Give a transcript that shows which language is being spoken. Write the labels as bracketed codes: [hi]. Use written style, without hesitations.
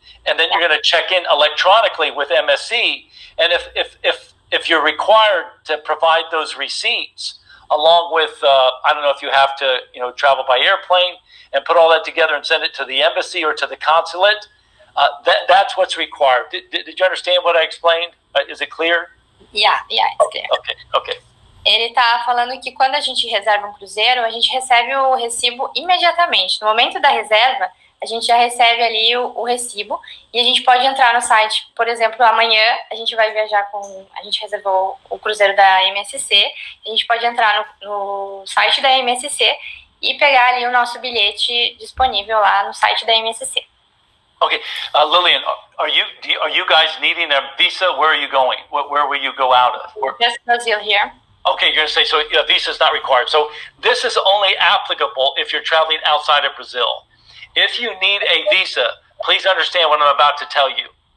[en] And then you're going to check in electronically with MSC. And if you're required to provide those receipts, along with, I don't know if you have to, travel by airplane and put all that together and send it to the embassy or to the consulate, that's what's required. Did you understand what I explained? Is it clear? Yeah, it's clear. Okay. [pt] Ele tá falando que quando a gente reserva um cruzeiro, a gente recebe o recibo imediatamente. No momento da reserva, a gente já recebe ali o recibo e a gente pode entrar no site. Por exemplo, amanhã a gente vai viajar a gente reservou o cruzeiro da MSC, a gente pode entrar no site da MSC e pegar ali o nosso bilhete disponível lá no site da MSC. [en] Okay, Lillian, are you guys needing a visa? Where are you going? Where will you go out of? Just Brazil here. Okay, you're going to say, so a visa is not required. So this is only applicable if you're traveling outside of Brazil. If you need a visa, please understand what I'm about to tell you.